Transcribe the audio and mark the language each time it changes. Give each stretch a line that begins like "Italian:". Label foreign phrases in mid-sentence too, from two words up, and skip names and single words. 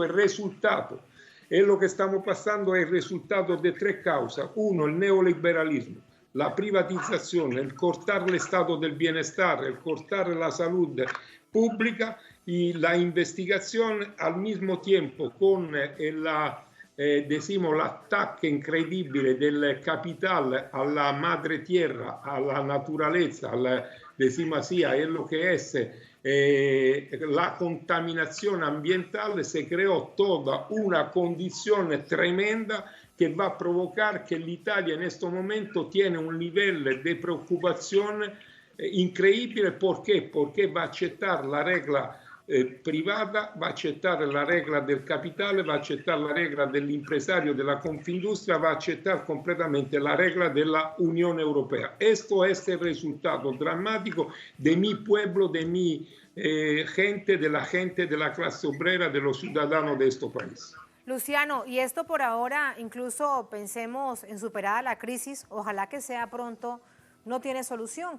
Spanish: El resultado es lo que estamos pasando, es el resultado de tres causas. Uno, el neoliberalismo, la privatización, el cortar el estado del bienestar, el cortar la salud pública, y la investigación al mismo tiempo con
Italian: l'attacco incredibile del capital alla
Spanish: madre tierra, alla naturaleza, a lo que es la contaminación ambiental, se creó toda una condición tremenda que va a provocar que l'Italia en este momento tiene un nivel de preocupación increíble. ¿Por qué? Porque va a aceptar la regla
Italian: privata, va a accettare la regola del capitale, va a accettare la regola dell'impresario, della Confindustria, va a accettare completamente la regola della Unione Europea.
Spanish: Esto es el resultado dramático de mi pueblo, de mi gente, de la clase obrera, de los ciudadanos de este país. Luciano, y esto por ahora, incluso pensemos en superada la crisis, ojalá que sea pronto, no tiene solución.